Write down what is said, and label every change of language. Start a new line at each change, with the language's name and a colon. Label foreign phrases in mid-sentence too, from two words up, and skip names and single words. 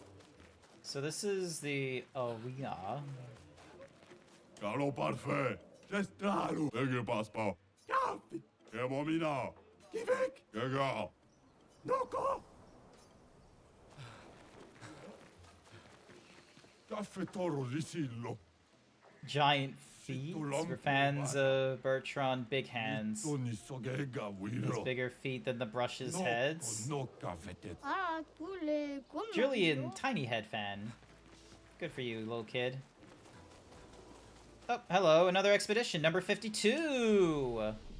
English: So this is the arena. Caro parfait! Gestralo! Legge paspa! Chiaffi! Che momina! Kivek! Gaga! Noko! Caffè toro risillo! Giant feet for fans of Bertrand Big Hands. Has bigger feet than the brush's heads. Julian Tiny Head fan. Good for you, little kid. Oh, hello, another expedition, number 52!